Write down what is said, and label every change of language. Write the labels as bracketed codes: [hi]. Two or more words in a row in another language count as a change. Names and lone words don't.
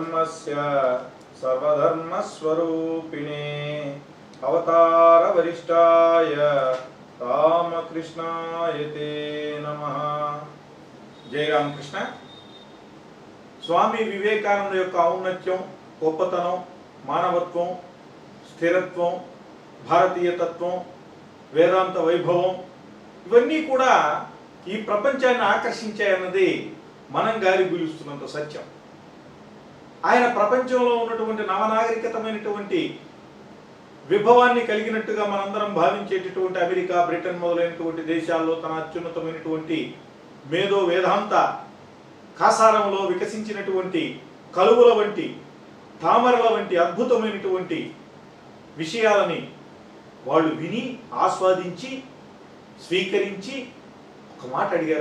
[sa] सर्वस्य सर्वधर्मस्वरूपिणे अवतार वरिष्ठाय रामकृष्णाय ते नमः। [te] जय रामकृष्ण। स्वामी विवेकानंद యొక్క ఔన్నత్యం, గొప్పతనం, మానవత్వం, స్థిరత్వం, భారతీయ తత్వం, వేదాంత వైభవం ఇవన్నీ కూడా ఈ ప్రపంచాన్ని ఆకర్షించాయన్నది మనం గాలి గులుస్తున్నంత సత్యం. ఆయన ప్రపంచంలో ఉన్నటువంటి నవనాగరికతమైనటువంటి విభవాన్ని కలిగినట్టుగా మనందరం భావించేటటువంటి అమెరికా, బ్రిటన్ మొదలైనటువంటి దేశాల్లో తన అత్యున్నతమైనటువంటి మేధో వేదాంత కాసారంలో వికసించినటువంటి కలువల వంటి, తామరల వంటి అద్భుతమైనటువంటి విషయాలని వాళ్ళు విని ఆస్వాదించి స్వీకరించి ఒక మాట అడిగారు.